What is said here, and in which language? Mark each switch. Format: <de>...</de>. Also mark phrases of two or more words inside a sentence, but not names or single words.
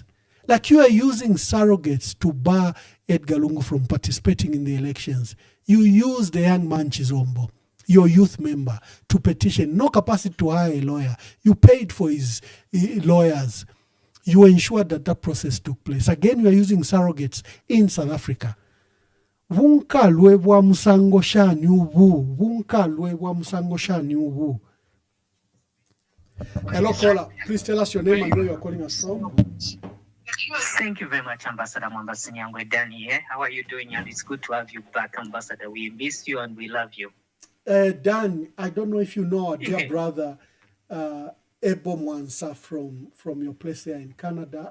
<en>Like you are using surrogates to bar Edgar Lungu from participating in the elections. You use the young man Chizombo, your youth member, to petition, no capacity to hire a lawyer. You paid for his lawyers. You ensured that that process took place. Again, you are using surrogates in South Africa.</en> <bem>Vunkalwe bwa musango shani ubu. Vunkalwe bwa musango shani ubu.</bem> <en>Hello, caller. Please tell us your name and where you are calling us from. Thank you very much, Ambassador Mwamba Sinyangwe. Dan here. How are you doing? And it's good to have you back, Ambassador. We miss you and we love you. Dan, I don't know if you know our dear brother, Ebo Mwansa from your place here in Canada.</en>